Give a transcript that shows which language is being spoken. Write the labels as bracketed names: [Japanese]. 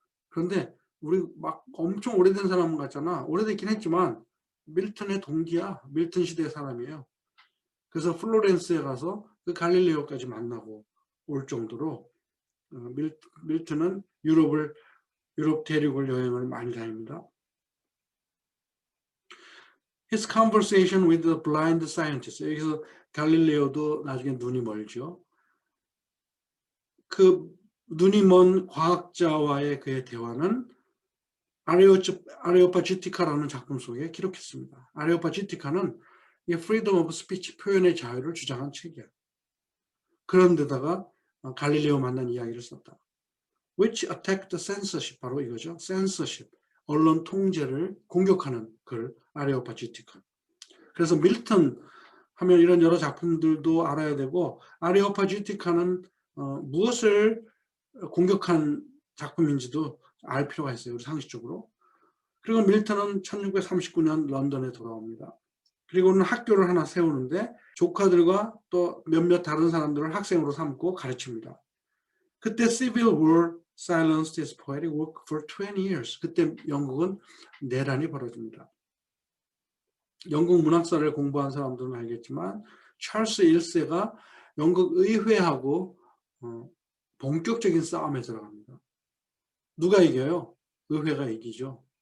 [Korean] 그런데 우리 막 엄청 오래된 사람 같잖아. 오래됐긴 했지만 밀턴의 동기야. 밀턴 시대의 사람이에요. 그래서 플로렌스에 가서 그 갈릴레오까지 만나고 올 정도로 밀턴은 유럽 대륙을 여행을 많이 다닙니다. [English] His conversation with the blind scientist. [Korean] 여기서 갈릴레오도 나중에 눈이 멀죠. 그 눈이 먼 과학자와의 그의 대화는 아레오파지티카라는 작품 속에 기록했습니다. 아레오파지티카는 [English] freedom of speech, [Korean] 표현의 자유를 주장한 책이야. 그런데다가 갈릴레오 만난 이야기를 썼다. [English] Which attacked the censorship, [Korean] 바로 이거죠. censorship, 언론 통제를 공격하는 글, 아레오파지티카. 그래서 밀턴 하면 이런 여러 작품들도 알아야 되고 아레오파지티카는 무엇을 공격한 작품인지도 알 필요가 있어요. 우리 상식적으로. 그리고 밀턴은 1639년 런던에 돌아옵니다. 그리고는 학교를 하나 세우는데 조카들과 또 몇몇 다른 사람들을 학생으로 삼고 가르칩니다. 그때 [English] Civil War silenced his poetic work for 20 years. [Korean] 그때 영국은 내란이 벌어집니다. 영국 문학사를 공부한 사람들은 알겠지만 찰스 1세가 영국 의회하고 본격적인 싸움에 들어갑니다. 누가 이겨요? 의회가 이기죠.